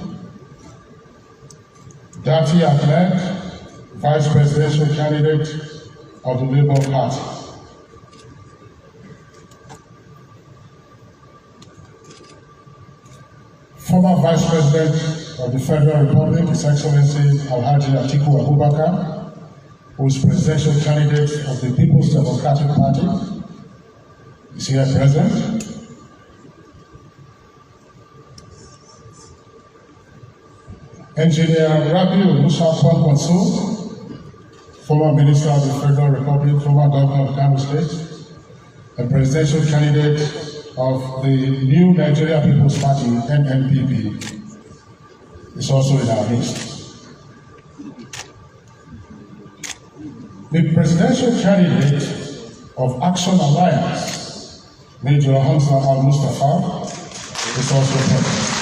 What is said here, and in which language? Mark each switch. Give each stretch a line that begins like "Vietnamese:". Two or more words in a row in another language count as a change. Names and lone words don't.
English: Dati Ahmed, Vice Presidential Candidate of the Labour Party. Former Vice President of the Federal Republic, His Excellency Alhaji Atiku Abubakar, who is Presidential Candidate of the People's Democratic Party, is here present. Engineer Rabiu Musa Kwankwaso, former Minister of the Federal Republic, former Governor of Kano State, and Presidential Candidate of the New Nigeria People's Party, NNPP, is also in our midst. The Presidential Candidate of Action Alliance, Major Hamza Al-Mustafa, is also present.